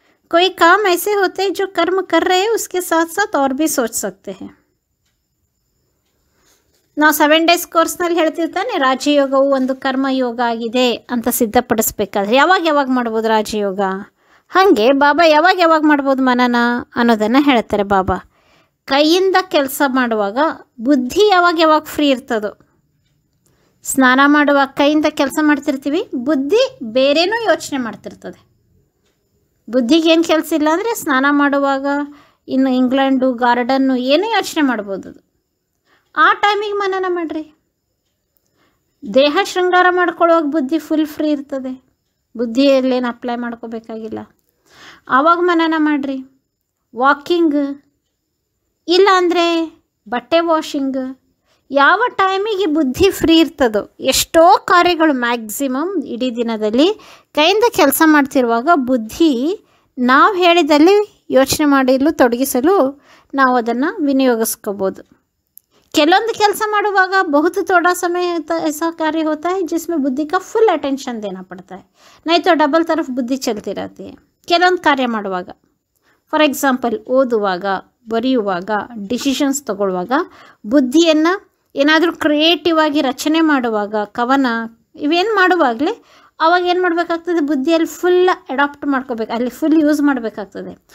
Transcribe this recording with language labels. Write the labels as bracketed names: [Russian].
[Hindi] कोई काम ऐसे होते हैं जो कर्म कर रहे हैं उसके साथ साथ और भी सोच सकते हैं. [Kannada] ನಾವು 7 days ಕೋರ್ಸ್ನಲ್ಲಿ ಹೇಳ್ತಿರ್ತಾನೆ ರಾಜಯೋಗವು ಒಂದು ಕರ್ಮಯೋಗ ಆಗಿದೆ ಅಂತ ಸಿದ್ಧಪಡಿಸ್ಬೇಕಾದ್ರೆ ಯಾವಾಗ ಮಾಡ್ಬೋದು ರಾಜಯೋಗ. ಹಾಗೆ ಬಾಬಾ ಯಾವಾಗ ಮಾಡ್ಬೋದು ಮನನ ಅನ್ನೋದನ್ನು ಹೇಳ್ತಾರೆ ಬಾಬಾ. ಕೈಯಿಂದ ಕೆಲಸ ಮಾಡುವಾಗ ಬುದ್ಧಿ ಯಾವಾಗ ಫ್ರೀ ಇರ್ತದೋ, ಸ್ನಾನ ಮಾಡುವಾಗ ಕೈಯಿಂದ ಕೆಲಸ ಮಾಡ್ತಿರ್ತೀವಿ, ಬುದ್ಧಿ ಬೇರೇನೂ ಯೋಚನೆ ಮಾಡ್ತಿರ್ತದೆ. ಬುದ್ಧಿಗೆ ಏನು ಕೆಲಸ ಇಲ್ಲ ಅಂದರೆ ಸ್ನಾನ ಮಾಡುವಾಗ ಇನ್ನು ಇಂಗ್ಲೆಂಡು ಗಾರ್ಡನ್ನು ಏನೂ ಯೋಚನೆ ಮಾಡ್ಬೋದು. ಅದು ಆ ಟೈಮಿಗೆ ಮನನ ಮಾಡಿರಿ. ದೇಹ ಶೃಂಗಾರ ಮಾಡ್ಕೊಳ್ಳುವಾಗ ಬುದ್ಧಿ ಫುಲ್ ಫ್ರೀ ಇರ್ತದೆ, ಬುದ್ಧಿಯಲ್ಲೇನು ಅಪ್ಲೈ ಮಾಡ್ಕೋಬೇಕಾಗಿಲ್ಲ. ಆವಾಗ ಮನನ ಮಾಡಿರಿ. ವಾಕಿಂಗ್ ಇಲ್ಲ ಅಂದರೆ ಬಟ್ಟೆ ವಾಷಿಂಗ್, ಯಾವ ಟೈಮಿಗೆ ಬುದ್ಧಿ ಫ್ರೀ ಇರ್ತದೋ, ಎಷ್ಟೋ ಕಾರ್ಯಗಳು ಮ್ಯಾಕ್ಸಿಮಮ್ ಇಡೀ ದಿನದಲ್ಲಿ ಕೈಯಿಂದ ಕೆಲಸ ಮಾಡ್ತಿರುವಾಗ ಬುದ್ಧಿ ನಾವು ಹೇಳಿದಲ್ಲಿ ಯೋಚನೆ ಮಾಡಲು ತೊಡಗಿಸಲು ನಾವು ಅದನ್ನು ವಿನಿಯೋಗಿಸ್ಕೋಬೋದು. ಕೆಲವೊಂದು ಕೆಲಸ ಮಾಡುವಾಗ [Hindi] बहुत थोड़ा समय ऐसा कार्य होता है जिसमें बुद्धि का फुल अटेंशन देना पड़ता है, नहीं तो डबल तरफ बुद्धि चलती रहती है. [Kannada] ಕೆಲವೊಂದು ಕಾರ್ಯ ಮಾಡುವಾಗ, ಫಾರ್ ಎಕ್ಸಾಂಪಲ್ ಓದುವಾಗ, ಬರೆಯುವಾಗ, ಡಿಸಿಷನ್ಸ್ ತಗೊಳ್ಳುವಾಗ, ಬುದ್ಧಿಯನ್ನು ಏನಾದರೂ ಕ್ರಿಯೇಟಿವ್ ಆಗಿ ರಚನೆ ಮಾಡುವಾಗ, ಕವನ ಇವೇನು ಮಾಡುವಾಗಲೇ ಅವಾಗ ಏನು ಮಾಡಬೇಕಾಗ್ತದೆ, ಬುದ್ಧಿಯಲ್ಲಿ ಫುಲ್ ಅಡಾಪ್ಟ್ ಮಾಡ್ಕೋಬೇಕು, ಅಲ್ಲಿ ಫುಲ್ ಯೂಸ್ ಮಾಡಬೇಕಾಗ್ತದೆ.